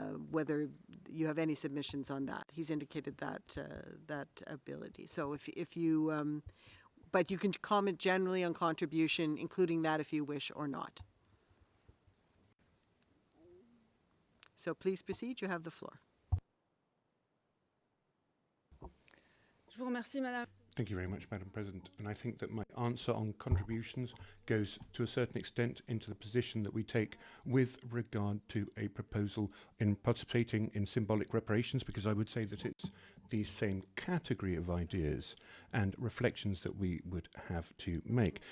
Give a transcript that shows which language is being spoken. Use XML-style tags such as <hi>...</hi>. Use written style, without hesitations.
<en>Whether you have any submissions on that. He's indicated that ability. So if you, but you can comment generally on contribution, including that if you wish or not. So please proceed, you have the floor.</en> <fr>Je vous remercie, Madame.</fr> <en>Thank you very much, Madam President. And I think that my answer on contributions goes to a certain extent into the position that we take with regard to a proposal in participating in symbolic reparations, because I would say that it's the same category of ideas and reflections that we would have to make.</en>